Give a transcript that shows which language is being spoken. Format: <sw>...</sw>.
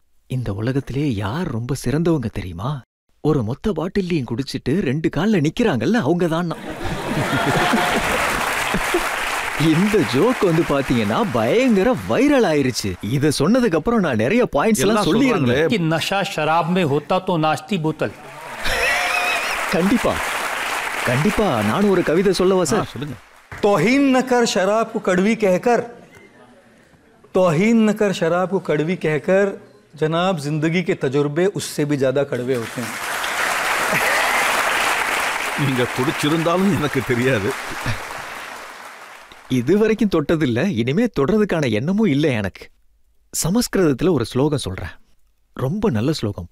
<ta>இந்த உலகத்திலே யார் ரொம்ப சிறந்தவங்க தெரியுமா? ஒரு மொத்த பாட்டிலையும் குடிச்சிட்டு 2 கால்ல நிக்கிறாங்கல்ல, அவங்க தான். இந்த ஜோக் பாத்தீங்கன்னா பயங்கர வைரல் ஆயிருச்சு. இத சொன்னதுக்கு அப்புறம் நான் நிறைய பாயிண்ட்ஸ் எல்லாம் சொல்லியிருந்தேன்.</ta> <hi>कि नशा शराब में होता तो नाचती बोतल.</hi> <ta>கண்டிப்பா கண்டிப்பா நானும் ஒரு கவிதை சொல்லவா சார்? சொல்லுங்க.</ta> <hi>तौहीन न कर शराब को कड़वी कहकर, तौहीन न कर शराब को कड़वी कहकर, जनाब जिंदगी के तजुर्बे उससे भी ज्यादा कड़वे होते हैं.</hi> <ta>நீங்க குடிச்சிருந்தாலும் எனக்கு தெரியாது. இதுவரைக்கும் தொட்டதில்ல, இனிமே தொடறதுக்கான எண்ணமும் இல்லை எனக்கு. சமஸ்கிருதத்துல ஒரு ஸ்லோகம் சொல்றேன், ரொம்ப நல்ல ஸ்லோகம்.</ta>